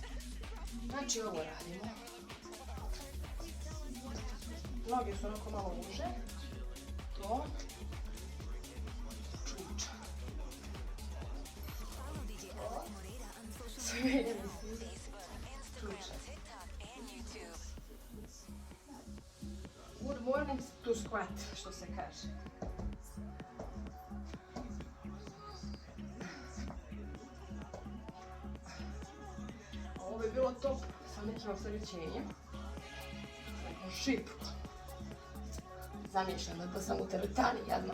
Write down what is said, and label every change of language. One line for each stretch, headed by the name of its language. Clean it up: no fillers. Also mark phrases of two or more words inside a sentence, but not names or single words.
Serbian: Znači ovo radimo. Noge su onako malo uže. To. Čuča. Sve je čuča.
English: Good morning to squat,
Serbian: što se kaže. Ovo bi bilo top sa nekim opterećenjem. Šipku. Zamišljam da sam u teretani, jadno.